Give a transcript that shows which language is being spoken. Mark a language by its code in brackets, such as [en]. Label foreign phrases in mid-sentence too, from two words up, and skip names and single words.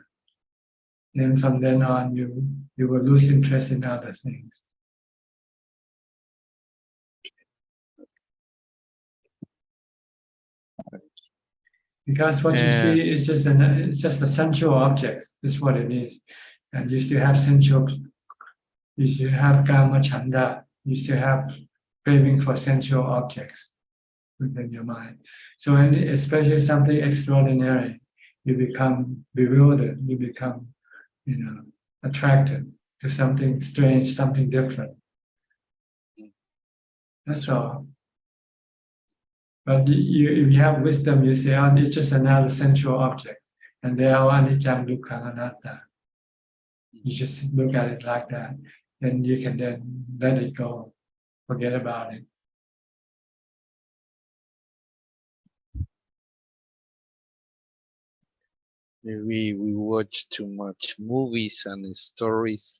[en] Then from then on, you will lose interest in other things. Because what you see is just a sensual object. That's what it is, and you still have sensual. You still have [pi] kama chanda. [en] You still have craving for sensual objects within your mind. So, especially something extraordinary, you become bewildered. You become, attracted to something strange, something different. That's all. But if you have wisdom, you say, oh, it's just another sensual object. And they are [pi] anicca, dukkha, anatta. [en] You just look at it like that. And you can then let it go. Forget about it. We watch too much movies and stories.